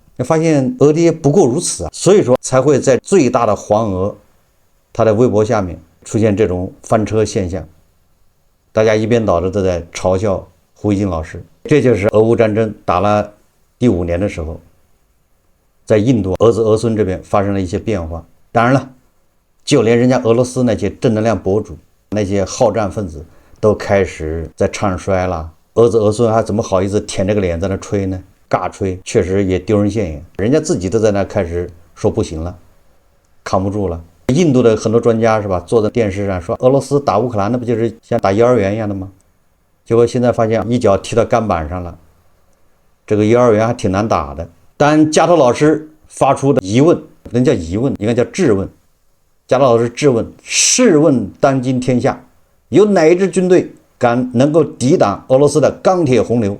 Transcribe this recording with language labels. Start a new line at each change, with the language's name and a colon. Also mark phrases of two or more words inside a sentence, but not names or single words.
Chinese: 你發現俄爹不過如此啊，所以說才會在最大的黃俄他的微博下面出現這種翻車現象，大家一邊倒的都在嘲笑胡锡进老師。這就是俄烏戰爭打了第5年的時候，在印度兒子兒孫這邊發生了一些變化。當然了，就連人家俄羅斯那些正能量博主，那些好戰分子都開始在唱衰了。兒子兒孫還怎麼好意思舔這個臉在那吹呢？尬吹，確實也丟人現眼。人家自己都在那開始說不行了，扛不住了。印度的很多專家是吧，坐在電視上說俄羅斯打烏克蘭，那不就是像打幼兒園一樣的嗎？結果現在發現一腳踢到桿板上了，這個幼兒園還挺難打的。但加托老師發出的疑問，不能叫疑問，應該叫質問。加托老師質問：試問當今天下，有哪一支軍隊能夠抵擋俄羅斯的鋼鐵洪流？